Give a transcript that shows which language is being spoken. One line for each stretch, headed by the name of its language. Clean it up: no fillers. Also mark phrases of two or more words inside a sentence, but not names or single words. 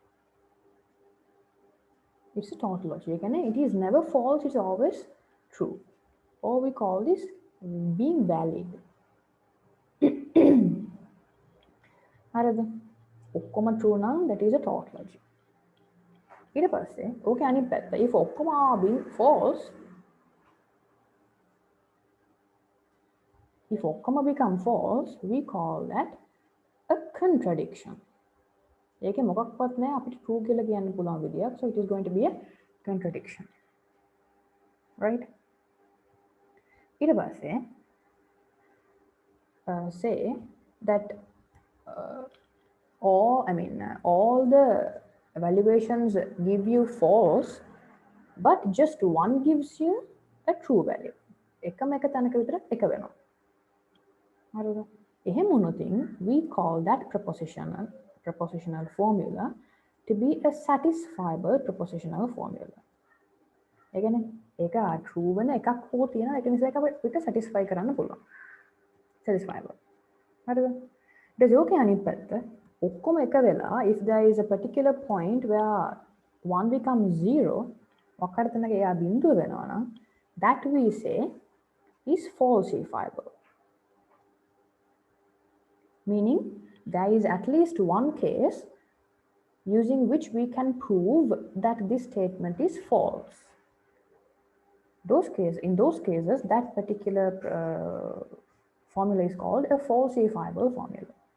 English: It's a tautology. Again, it is never false, it's always true. Or we call this being valid.
Sinhala: ඔක්කොම true නම්
English: that is a tautology.
Sinhala: ඊට පස්සේ ඕකේ අනිත් පැත්ත
English: if ඔක්කොම are being false, if ඔක්කොම become false, we call that a contradiction.
Sinhala: ඒකේ මොකක්වත් නැහැ අපිට true කියලා කියන්න පුළුවන් විදියක්,
English: so it is going to be a contradiction. Right?
Sinhala: ඊට පස්සේ
English: say that all the evaluations give you false, but just one gives you a true value.
Sinhala: එකම එක තැනක විතර එක වෙනවා. හරිද? එහෙම වුණොතින්
English: we call that propositional formula to be a satisfiable propositional formula.
Sinhala: ඒ කියන්නේ ඒක true වෙන එකක් හෝ තියෙනවා, ඒක නිසා ඒක අපිට satisfy කරන්න පුළුවන්. Satisfiable. හරිද? ඊට ඕකේ අනිත් පැත්ත ඔක්කොම එක වෙලා
English: if there is a particular point where 1 becomes 0,
Sinhala: ඔක්කට තැනක එයා බිඳුව වෙනවා නම්
English: that we say is falsifiable. Meaning there is at least one case using which we can prove that this statement is false. In those cases, that particular formula is called a falsifiable formula.